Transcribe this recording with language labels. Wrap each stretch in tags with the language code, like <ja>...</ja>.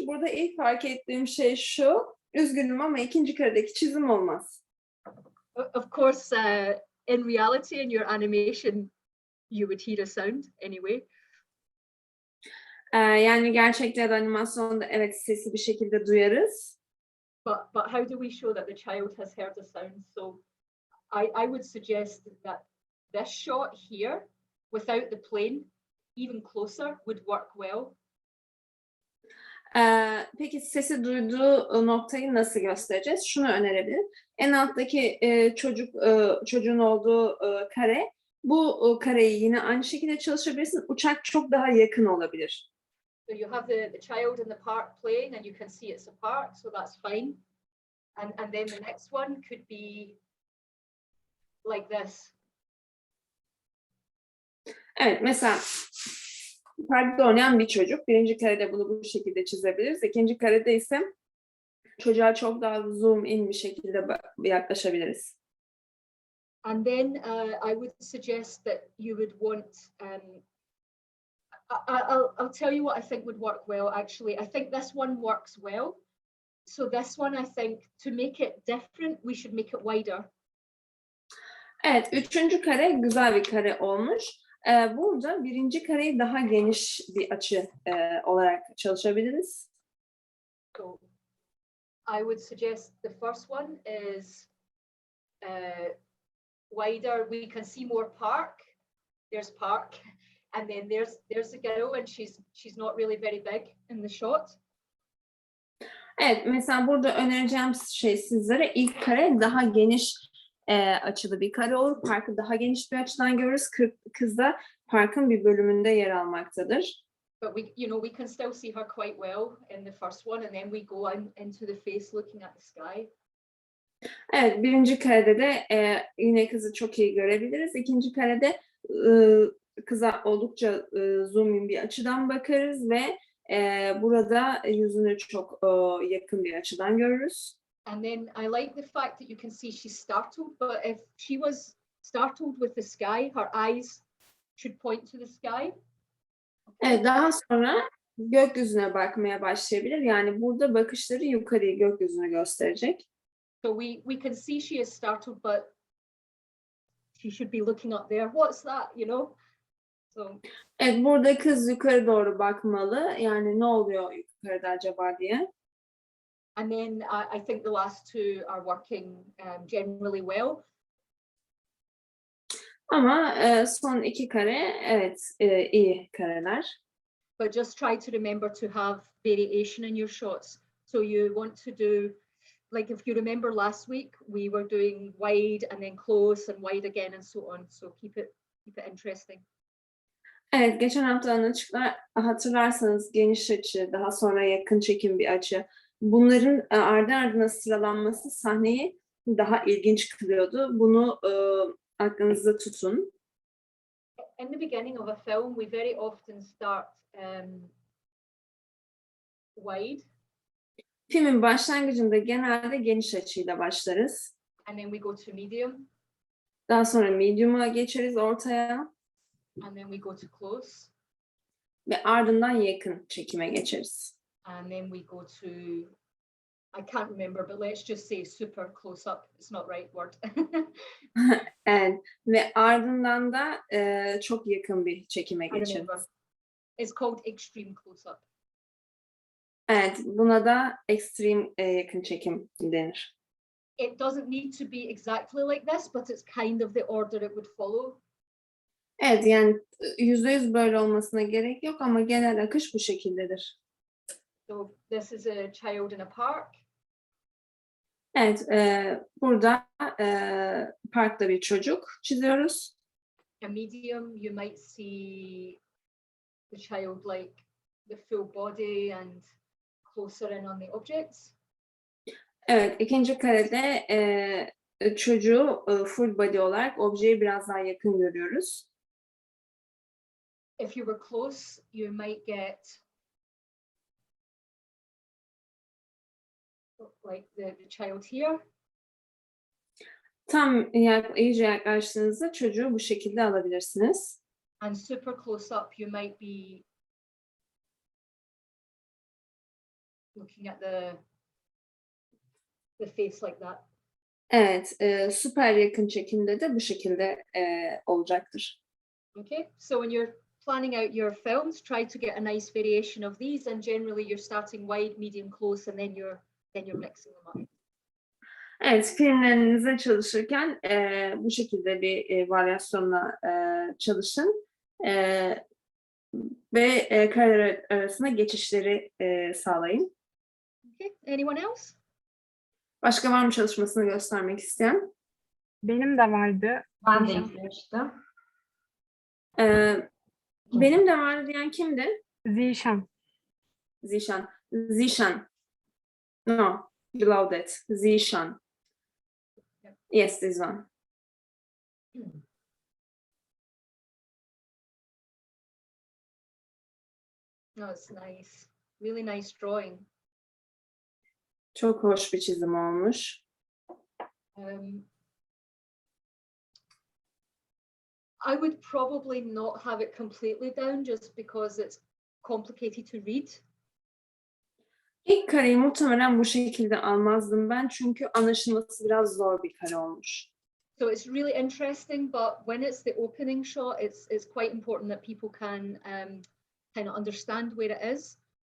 <tr>Burada ilk fark ettiğim şey şu. Üzgünüm ama ikinci karedeki çizim olmaz.</tr> <en>Of course, in reality, in your animation, you would hear a sound anyway.</en> <tr>Yani gerçekte ya da animasyonda evet sesi bir şekilde duyarız.</tr> <en>But how do we show that the child has heard a sound? So I would suggest that this shot here, without the plane, even closer, would work well.</en> <tr>Peki sesi duyduğu noktayı nasıl göstereceğiz? Şunu önerebilirim. En alttaki çocuğun olduğu kare, bu kareyi yine aynı şekilde çalışabilirsin. Uçak çok daha yakın olabilir.</tr> <en>So you have the child in the park playing, and you can see it's a park, so that's fine. And then the next one could be like this.</en> <tr>Evet, mesela parkta oynayan bir çocuk. Birinci karede bunu bu şekilde çizebiliriz. İkinci karede ise çocuğa çok daha zoom in bir şekilde yaklaşabiliriz.</tr> <en>And then I would suggest that you would want I'll tell you what I think would work well, actually. I think this one works well. So this one, I think, to make it different, we should make it wider.</en> <tr>Evet, üçüncü kare güzel bir kare olmuş. Burada birinci kareyi daha geniş bir açı olarak çalışabiliriz.</tr> <en>So I would suggest the first one is wider. We can see more park. There's park. And then there's the girl, and she's not really very big in the shot.</en> <tr>Evet, mesela burada önereceğim şey sizlere ilk kare daha geniş açılı bir kare olur. Parkı daha geniş bir açıdan görürüz. Kız da parkın bir bölümünde yer almaktadır.</tr> <en>But we can still see her quite well in the first one, and then we go into the face looking at the sky.</en> <tr>Evet, birinci karede de yine kızı çok iyi görebiliriz. İkinci karede kıza oldukça zoom in bir açıdan bakarız ve burada yüzünü çok yakın bir açıdan görürüz.</tr> <en>And then I like the fact that you can see she's startled, but if she was startled with the sky, her eyes should point to the sky.</en> <tr>Evet, daha sonra gökyüzüne bakmaya başlayabilir. Yani burada bakışları yukarıya, gökyüzüne gösterecek.</tr> <en>So we can see she is startled, but she should be looking up there. What's that, So</en> <tr>Evet, burada kız yukarı doğru bakmalı. Yani ne oluyor yukarıda acaba diye.</tr> <en>and then I think the last two are working generally well.</en> <tr>Ama son iki kare evet iyi kareler.</tr> <en>But just try to remember to have variation in your shots. So you want to do, like if you remember last week, we were doing wide and then close and wide again and so on. So keep it interesting.</en> <tr>Evet, geçen hafta hatırlarsanız geniş açı, daha sonra yakın çekim bir açı. Bunların ardı ardına sıralanması sahneyi daha ilginç kılıyordu. Bunu aklınızda tutun.</tr> <en>In the beginning of a film, we very often start wide.</en> <tr>Filmin başlangıcında genelde geniş açıyla başlarız.</tr> <en>And then we go to medium.</en> <tr>Daha sonra medium'a geçeriz, ortaya.</tr> <en>And then we go to close.</en> <tr>Ve ardından yakın çekime geçeriz.</tr> <en>And then we go to, I can't remember, but let's just say super close up. It's not right word.</en> <tr>Evet. Ve ardından da çok yakın bir çekime</tr> <en>I remember.</en> <tr>geçeriz.</tr> <en>It's called extreme close up.</en> <tr>Evet, buna da extreme yakın çekim denir.</tr> <en>It doesn't need to be exactly like this, but it's kind of the order it would follow.</en> <tr>Evet, yani %100 böyle olmasına gerek yok ama genel akış bu şekildedir.</tr> <en>So this is a child in a park.</en> <tr>Evet, burada parkta bir çocuk çiziyoruz.</tr> <en>A medium, you might see the child like the full body and closer in on the objects.</en> <tr>Evet, ikinci karede çocuğu full body olarak objeye biraz daha yakın görüyoruz.</tr> <en>If you were close, you might get like the child here.</en> <tr>Tam iyice yaklaştığınızda çocuğu bu şekilde alabilirsiniz.</tr> <en>And super close up, you might be looking at the face like that.</en> <tr>Evet, süper yakın çekimde de bu şekilde olacaktır.</tr> <en>Okay, so when you're planning out your films, try to get a nice variation of these, and generally you're starting wide, medium, close, and then you're mixing them up.</en> <tr>Evet, filmlerinize çalışırken bu şekilde bir varyasyonla çalışın ve kareler arasında geçişleri sağlayın.</tr> <en>Okay, anyone else?</en> <tr>Başka var mı çalışmasını göstermek isteyen? Benim de vardı. Ben de izlemiştim. Benim de vardı diyen kimdi? Zişan.</tr> <en>Zişan. Zişan. No, below that. Zişan. Yes, this one. No, it's nice. Really nice drawing.</en> <tr>Çok hoş bir çizim olmuş.</tr> <en>I would probably not have it completely down just because it's complicated to read.</en> <tr>İlk kareyi muhtemelen bu şekilde almazdım ben çünkü anlaşılması biraz zor bir kare olmuş.</tr> <en>So it's really interesting, but when it's the opening shot, it's quite important that people can kind of understand where it is.</en>